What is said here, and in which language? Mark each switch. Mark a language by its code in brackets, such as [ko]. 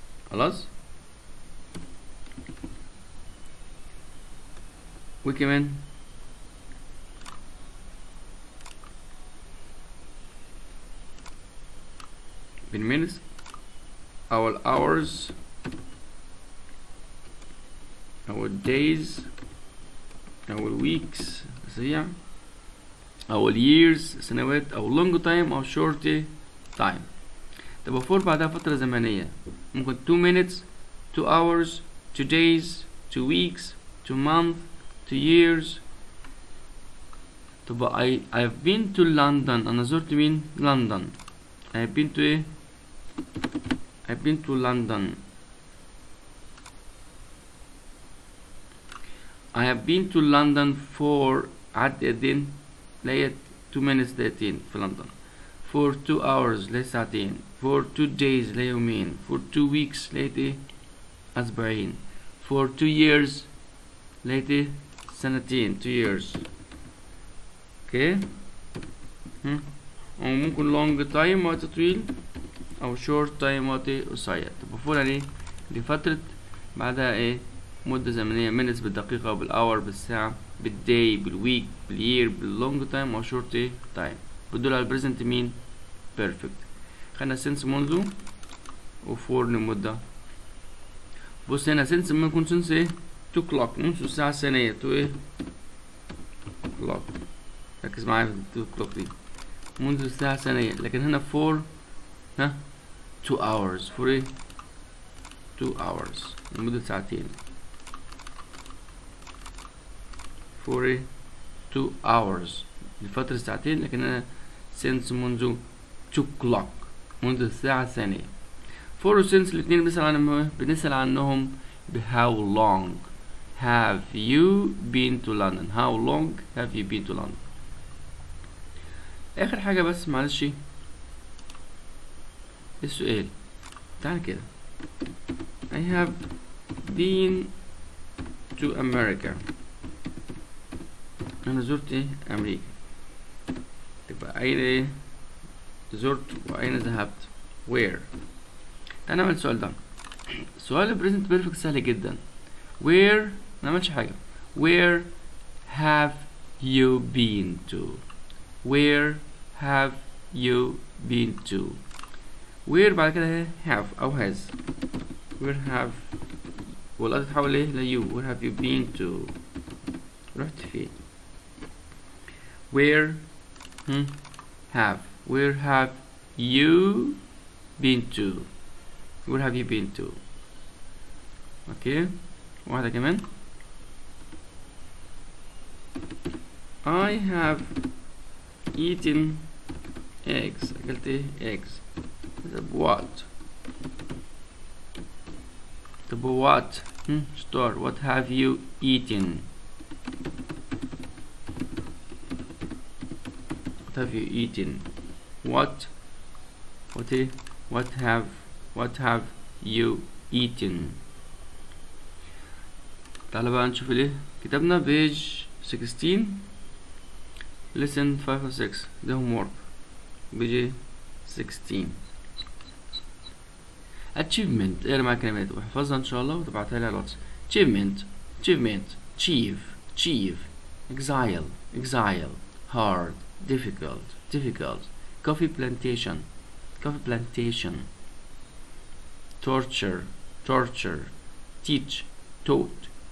[ar] خلاص وكمان بالمينتس أو الhours أو الdays أو الweeks أسابيع أو الyears سنوات أو [en] long time [ar] أو [en] short time. [ar] طب فور بعدها فترة زمنية ممكن [en] 2 minutes 2 hours 2 days 2 weeks 2 months 2 years. طب I've been to London. [ar] أنا زرت مين؟ لندن. [en] I've been to إيه؟ I've been to London. I have been to London for [ar] عدت قدين؟ لقيت [en] 2 minutes [ar] دقيقتين في لندن. [en] For 2 hours [ar] لقيت ساعتين. [en] For 2 days [ar] لقيت يومين. [en] For 2 weeks [ar] لقيت إيه؟ أسبوعين. [en] For 2 years [ar] لقيت إيه؟ سنتين. [en] 2 years. Okay. [ar] او ممكن [en] long time [ar] وقت طويل او [en] short time [ar] وقت قصير. طب بفور يعني ايه؟ دي فترة بعدها ايه؟ مدة زمنية minutes بالدقيقة او بالhour بالساعة بالday بالweek بالyear بالlong time او short ايه time. بدول على present مين؟ perfect. خدنا since منذ وفور لمدة. بص هنا since ممكن يكون since ايه؟ to clock منذ الساعة الثانية to ايه؟ clock. ركز معايا في التو كلوك دي منذ الساعة الثانية. لكن هنا [en] for 2 hours [ar] for ايه 2 hours لمدة ساعتين. [en] for [ar] ايه [en] 2 hours [ar] لفترة ساعتين. لكن هنا since منذ 2 clock منذ الساعة الثانية. [en] for و since [ar] الاتنين بنسأل عنهم ب [en] how long have you been to London. how long have you been to London. [ar] اخر حاجة بس معلش السؤال. تعال كده [en] I have been to America. [ar] انا زرت ايه امريكا. تبقى اين ايه زرت واين ذهبت where. تعال نعمل السؤال ده. سؤال present perfect سهل جدا. where منعملش حاجة. [en] where have you been to. where have you been to. where [ar] بعد كده اهي [en] have أو has. where have [ar] والأداة تتحول ايه ل you. [en] where have you been to. [ar] رحت فين. [en] where have where have you been to. where have you been to. [ar] اوكي واحدة كمان. [en] I have eaten eggs. [ar] أكلت إيه eggs. طب what. [en] طب what start. what have you eaten. what have you eaten. what إيه what have you eaten. [ar] تعالى بقى نشوف الايه كتابنا [en] page 16 lesson 5 [ar] و 6 ده [en] homework page 16. [ar] achievement اقرا معايا كلمات واحفظها ان شاء الله وتبعتها لي على الواتس. [en] achievement achieve exile hard difficult coffee plantation torture teach taught